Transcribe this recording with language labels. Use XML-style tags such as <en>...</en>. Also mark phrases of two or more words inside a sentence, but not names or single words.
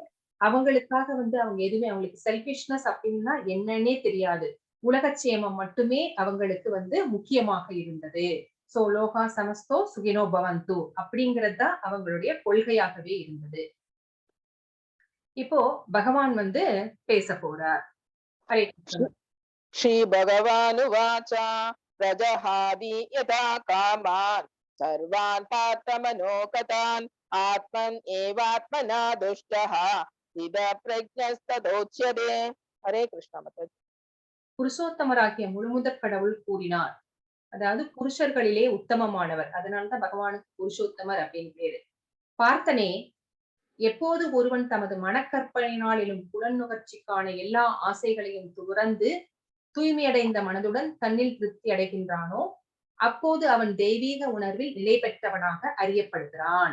<ta>அவங்களுக்காக வந்து அவங்க எதுவுமே அவங்களுக்கு செல்பிஷ்னஸ் அப்படின்னா என்னன்னே தெரியாது. உலகச்சேமம் மட்டுமே அவங்களுக்கு வந்து முக்கியமாக இருந்தது. சோ</ta> <sa>लोकाः समस्ताः सुखिनो भवन्तु</sa> <ta>அப்படிங்கிறது தான் அவங்களுடைய கொள்கையாகவே இருந்தது. இப்போ பகவான் வந்து பேச போறார். ஹரே கிருஷ்ணா.</ta> <sa>श्री भगवानुवाच प्रजहाति यथा कामान् सर्वान् पार्थमनोगतान् आत्मन् एवात्मना दुष्टः स्थितप्रज्ञस्तदोच्यते।</sa> <hi>हरे कृष्ण माताजी।</hi> <ta>புருஷோத்தமராகிய முழுமுதற் கடவுள் கூறினார். அதாவது புருஷர்களிலே உத்தமமானவர். அதனாலதான் பகவானுக்கு புருஷோத்தமர் அப்படின்னு பேரு. பார்த்தனே, எப்போது ஒருவன் தமது மனக்கற்பனையினாலும் புலன் எல்லா ஆசைகளையும் துறந்து தூய்மையடைந்த மனதுடன் தன்னில் திருப்தி அடைகின்றானோ அப்போது அவன் தெய்வீக உணர்வில் நிலை பெற்றவனாக அறியப்படுகிறான்.</ta>